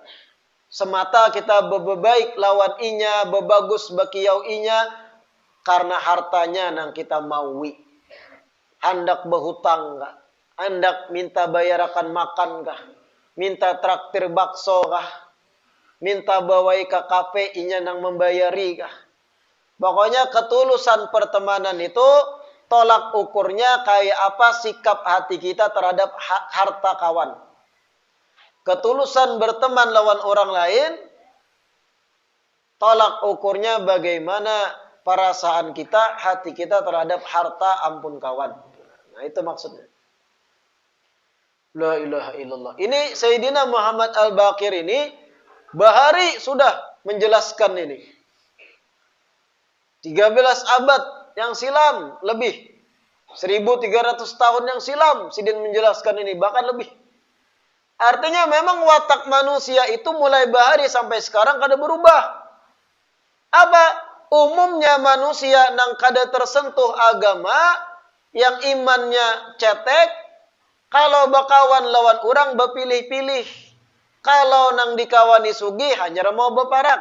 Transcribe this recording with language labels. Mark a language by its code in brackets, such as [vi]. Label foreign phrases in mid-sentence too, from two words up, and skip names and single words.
[bjn] Semata kita bebaik lawan inya, bebagus bakiyau inya, karena hartanya nang kita maui. Hendak berhutang kah? Hendak minta bayarakan makan kah? Minta traktir bakso kah? Minta bawai ke kafe inya nang membayari kah? Pokoknya ketulusan pertemanan itu tolak ukurnya kayak apa sikap hati kita terhadap harta kawan. Ketulusan berteman lawan orang lain, tolak ukurnya bagaimana perasaan kita, hati kita terhadap harta ampun kawan. Nah itu maksudnya. [ar] لا إله إلا الله. [bjn] Ini Sayyidina Muhammad Al-Baqir ini bahari sudah menjelaskan ini. 13 abad yang silam lebih. 1300 tahun yang silam Sidin menjelaskan ini, bahkan lebih. Artinya memang watak manusia itu mulai bahari sampai sekarang kada berubah. Apa? Umumnya manusia nang kada tersentuh agama, yang imannya cetek, kalau bakawan lawan orang bepilih-pilih. Kalau nang dikawani sugi hanya mau beparak.